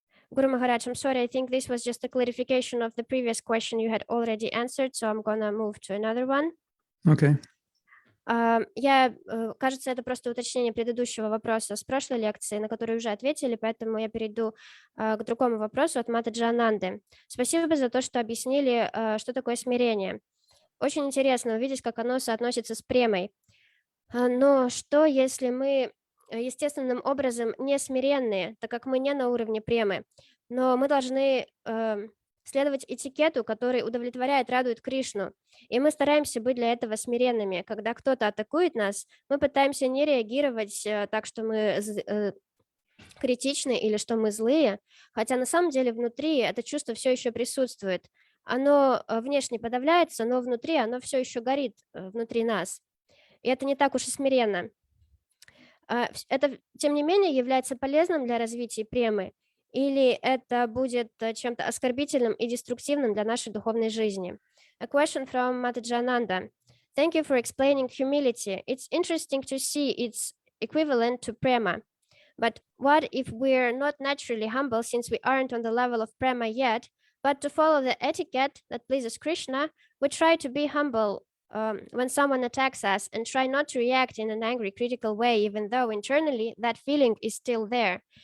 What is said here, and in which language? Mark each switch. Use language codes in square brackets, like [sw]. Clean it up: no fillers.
[en] Guru Maharaj, I'm sorry, I think this was just a clarification of the previous question you had already answered, so I'm gonna move to another one. Okay. [ru] Кажется, это просто уточнение предыдущего вопроса с прошлой лекции, на который уже ответили, поэтому я перейду к другому вопросу от Матаджи Ананды. Спасибо за то, что объяснили, что такое смирение. Очень интересно увидеть, как оно соотносится с премой. Но что, если мы естественным образом не смиренные, так как мы не на уровне премы, но мы должны следовать этикету, который удовлетворяет, радует Кришну. И мы стараемся быть для этого смиренными. Когда кто-то атакует нас, мы пытаемся не реагировать так, что мы критичны или что мы злые, хотя на самом деле внутри это чувство все еще присутствует. Оно внешне подавляется, но внутри оно все еще горит внутри нас. И это не так уж и смиренно. Это, тем не менее, является полезным для развития премы, или это будет чем-то оскорбительным и деструктивным для нашей духовной жизни? [en] A question from Mataji Ananda. Thank you for explaining humility. It's interesting to see its equivalent to prema. But what if we're not naturally humble since we aren't on the level of prema yet, but to follow the etiquette that pleases Krishna, we try to be humble when someone attacks us and try not to react in an angry, critical way, even though internally that feeling is still there.